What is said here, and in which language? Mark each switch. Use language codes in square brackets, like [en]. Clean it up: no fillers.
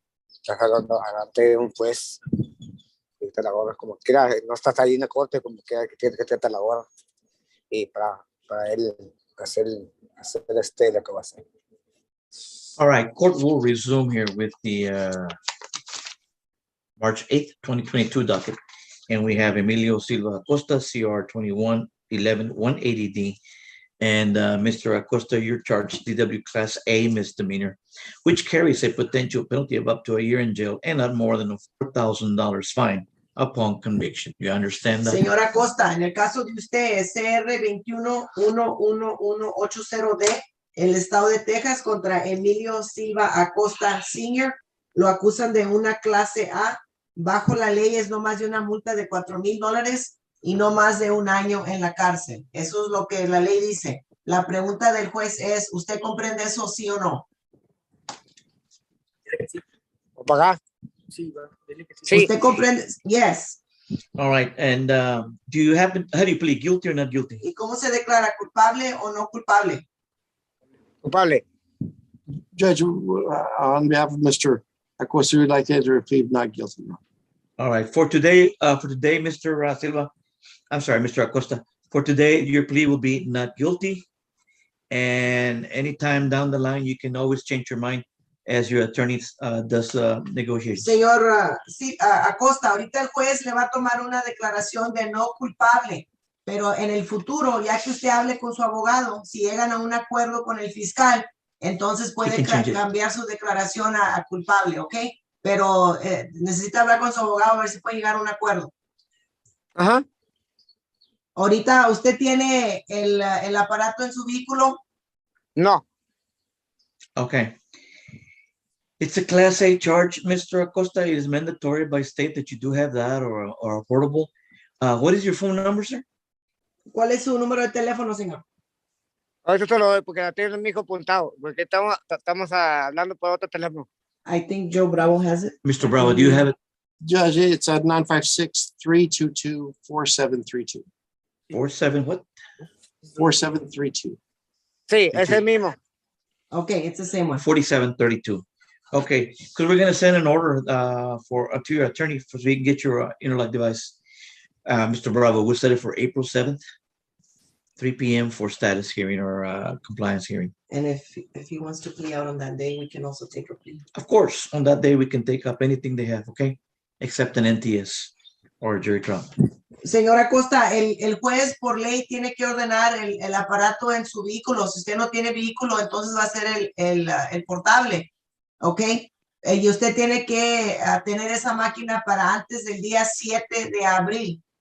[es] Estás hablando adelante de un juez. Y te la gorra como quiera. No estás ahí en la corte, como quiera que tienes que tratar la gorra. Y para él hacer lo que va a hacer. [en] All right, court will resume here with the March 8th, 2022 docket. And we have Emilio Silva Acosta, CR 21-11-180D. And Mr. Acosta, you're charged DW Class A misdemeanor, which carries a potential penalty of up to a year in jail and not more than a $4,000 fine upon conviction. You understand that? [es] Señora Acosta, en el caso de usted, SR 21-11180D, el estado de Texas contra Emilio Silva Acosta Sr., lo acusan de una clase A. Bajo la ley es no más de una multa de $4,000 y no más de 1 año en la cárcel. Eso es lo que la ley dice. La pregunta del juez es, ¿usted comprende eso, sí o no? Dile que sí. ¿O pagar? Sí, va. Dile que sí. Sí. ¿Usted comprende? [en] Yes. All right, and how do you plead, guilty or not guilty? [es] ¿Y cómo se declara, culpable o no culpable? Culpable. [en] Judge, on behalf of Mr. Acosta, we'd like to enter a plea of not guilty. All right, for today, Mr. Silva, I'm sorry, Mr. Acosta, for today, your plea will be not guilty. And anytime down the line, you can always change your mind as your attorney does negotiations. Señor Acosta, ahorita el juez le va a tomar una declaración de no culpable, pero en el futuro, ya que usted hable con su abogado, si llegan a un acuerdo con el fiscal, entonces puede cambiar su declaración a culpable, ¿ok? Pero necesita hablar con su abogado a ver si puede llegar a un acuerdo. Ajá. [es] Ahorita, ¿usted tiene el aparato en su vehículo? No. [en] Okay. It's a Class A charge, Mr. Acosta. It is mandatory by state that you do have that or a portable. What is your phone number, sir? [es] ¿Cuál es su número de teléfono, señor? Ahorita te lo doy porque la tengo mi hijo apuntado, porque estamos hablando por otro teléfono. [en] I think Joe Bravo has it. Mr. Bravo, do you have it? Judge, it's at 956-322-4732. 47 what? 4732. [es] Sí, es el mismo. [en] Okay, it's the same one. 4732. Okay, because we're gonna send an order to your attorney so we can get your interlock device. Mr. Bravo, we'll set it for April 7th, 3 p.m. for status hearing or compliance hearing. And if he wants to plea out on that day, we can also take a plea. Of course, on that day we can take up anything they have, okay? Except an NTS or a jury trial. [es] Señora Costa, el juez por ley tiene que ordenar el aparato en su vehículo. Si usted no tiene vehículo, entonces va a ser el portable, ¿ok? Y usted tiene que tener esa máquina para antes del día 7 de abril.